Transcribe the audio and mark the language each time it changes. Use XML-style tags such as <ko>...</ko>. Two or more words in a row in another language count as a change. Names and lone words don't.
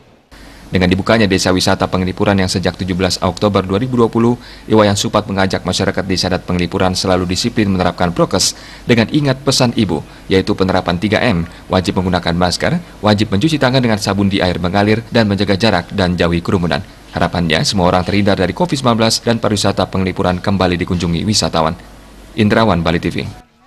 <id>Dengan dibukanya Desa Wisata Penglipuran yang sejak 17 Oktober 2020, Iwayan Supat mengajak masyarakat Desa Adat Penglipuran selalu disiplin menerapkan prokes dengan ingat pesan ibu, yaitu penerapan 3M, wajib menggunakan masker, wajib mencuci tangan dengan sabun di air mengalir, dan menjaga jarak dan jauhi kerumunan. Harapannya semua orang terhindar dari COVID-19 dan pariwisata Penglipuran kembali dikunjungi wisatawan. Indrawan, Bali TV.</id>